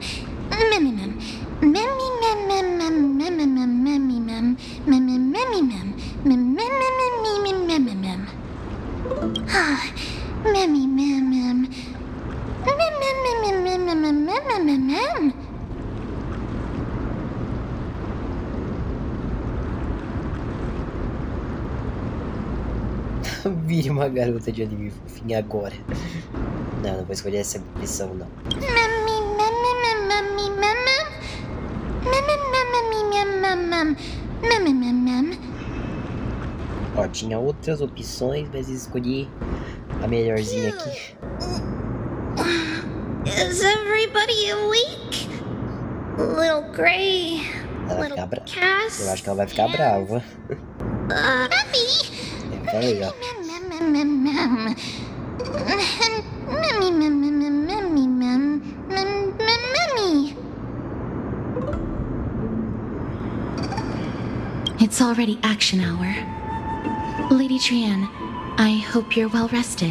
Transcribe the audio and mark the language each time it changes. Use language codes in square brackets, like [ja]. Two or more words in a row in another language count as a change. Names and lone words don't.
[pt] Memmy mem. Memmy mem mem mem mem mem mem memmy mem. Memmy memmy mem. Mem mem mem mem mem mem mem. Ah, memmy mem mem. Mem mem mem mem mem mem mem mem mem. Vire uma garota de anime fofinha agora. Não, não vou escolher essa missão, não. Memmy mem mem memmy mem mem. Memmy mem mem mem mem. Memmy mem mem. Ó, tinha outras opções, mas escolhi a melhorzinha aqui. [en] Is everybody awake? Little Gray. [pt] Ela vai Little ficar brava. Cass. Eu acho que ela vai ficar brava. Memmy. Eu falei, ó. [en] It's already action hour. Lady Trian, I hope you're well rested.